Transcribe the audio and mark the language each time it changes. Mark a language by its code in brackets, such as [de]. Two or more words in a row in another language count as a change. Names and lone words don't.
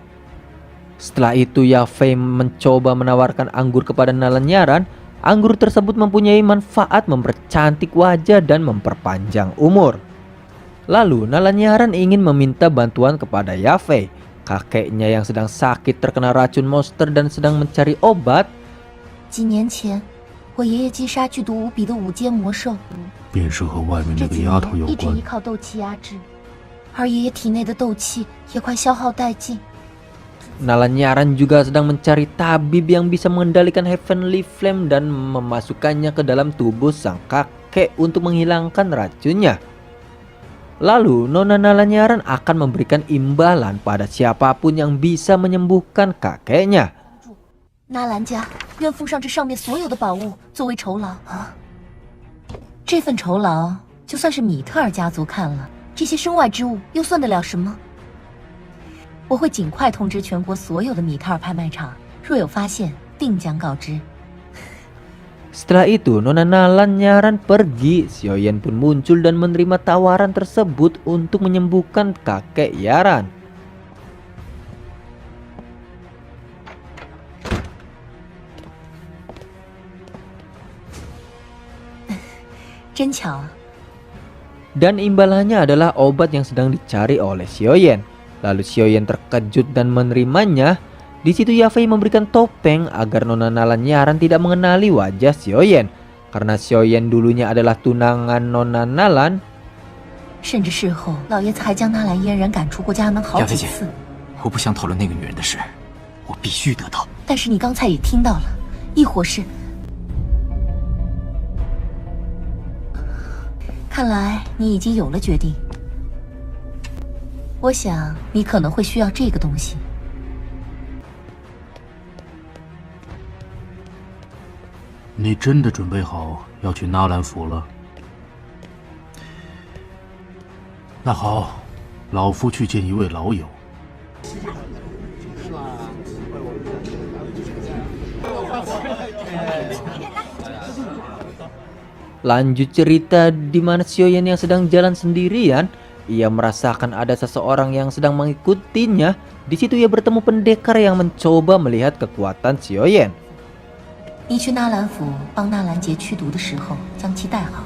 [id] Setelah itu Yafei mencoba menawarkan anggur kepada Nalan Yaran. Anggur tersebut mempunyai manfaat mempercantik wajah dan memperpanjang umur. Lalu Nalan Yaran ingin meminta bantuan kepada Yafei. Kakeknya yang sedang sakit terkena racun monster dan sedang mencari obat. [zh] 几年前，我爷爷击杀剧毒无比的五阶魔兽，便是和外面这几那个丫头有关年一直依。靠斗气压制，而爷爷体内的斗气也快消耗殆尽。 [id] Nalan Yaran juga sedang mencari tabib yang bisa mengendalikan Heavenly Flame dan memasukkannya ke dalam tubuh sang kakek untuk menghilangkan racunnya. Lalu Nona Nalan Yaran akan memberikan imbalan pada siapapun yang bisa menyembuhkan kakeknya. [zh] 纳兰家愿奉上这上面所有的宝物作为酬劳啊！这份酬劳，就算是米特尔家族看了，这些身外之物又算得了什么？我会尽快通知全国所有的米特尔拍卖场，若有发现，定将告知。 [id] Setelah itu Nona Nalan Yaran pergi. Xiaoyan pun muncul dan menerima tawaran tersebut untuk menyembuhkan kakek Yaran. Dan imbalannya adalah obat yang sedang dicari oleh Xiaoyan. Lalu Xiaoyan terkejut dan menerimanya. Di situ Yafei memberikan topeng agar Nona Nalan Yaran tidak mengenali wajah Xiaoyan. Karena Xiaoyan dulunya adalah tunangan Nona Nalan. [zh] 甚至事后，老爷子还将纳兰嫣然赶出过家门好几次。我不想讨论那个女人的事，我必须得到。但是你刚才也听到了，亦或是……看来你已经有了决定。我想你可能会需要这个东西。你真的准备好要去纳兰府了？那好，老夫去见一位老友。 [id] Lanjut cerita di mana Xiaoyan yang sedang jalan sendirian. Ia merasakan ada seseorang yang sedang mengikutinya. Di situ ia bertemu pendekar yang mencoba melihat kekuatan Xiaoyan. [zh] 你去纳兰府帮纳兰杰驱毒的时候，将其带好。